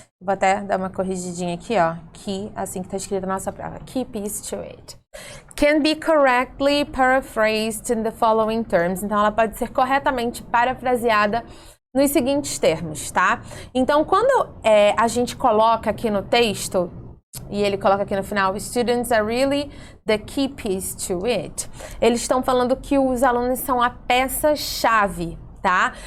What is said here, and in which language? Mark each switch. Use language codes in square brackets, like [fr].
[pt] Vou até dar uma corrigidinha aqui, ó, key, assim que tá escrito na nossa prova, [en] key piece to it. Can be correctly paraphrased in the following terms. [pt] Então, ela pode ser corretamente parafraseada nos seguintes termos, tá? Então, quando a gente coloca aqui no texto, e ele coloca aqui no final, [en] students are really the key piece to it. [pt] Eles estão falando que os alunos são a peça-chave, tá?